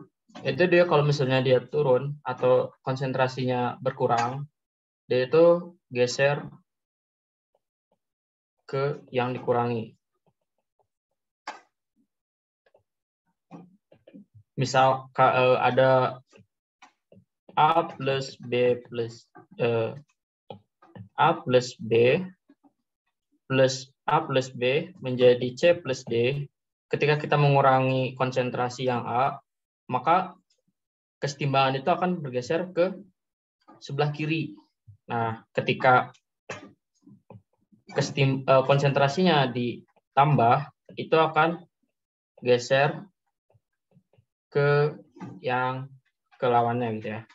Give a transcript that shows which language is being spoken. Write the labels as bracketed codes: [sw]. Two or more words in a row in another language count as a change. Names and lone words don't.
[id] Itu dia kalau misalnya dia turun atau konsentrasinya berkurang, dia itu geser ke yang dikurangi. Misal ada A plus B plus A plus B plus A plus B menjadi C plus D. Ketika kita mengurangi konsentrasi yang A, maka kesetimbangan itu akan bergeser ke sebelah kiri. Nah, ketika konsentrasinya ditambah, itu akan geser ke yang kelawannya gitu ya.